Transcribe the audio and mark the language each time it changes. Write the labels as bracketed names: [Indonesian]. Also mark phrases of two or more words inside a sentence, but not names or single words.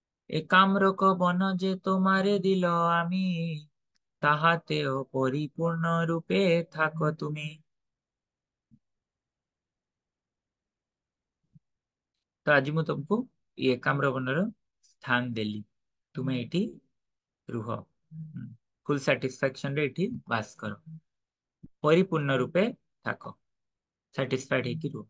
[Bangla] একাম্রক বন যে তোমারে দিল আমি, তাহাতেও পরিপূর্ণ রূপে থাকো তুমি। [Odia] ତ ଆଜି ମୁଁ ତମକୁ ଏ ଏକାମ୍ର ବନର ସ୍ଥାନ ଦେଲି, ତୁମେ ଏଠି ରୁହ, [English] full satisfaction [Odia] ରେ ଏଠି ବାସ କର, ପରିପୂର୍ଣ୍ଣ ରୂପେ ଥାକ, ସାଟିସ୍ଫାଇଡ ହେଇକି ରୁହ।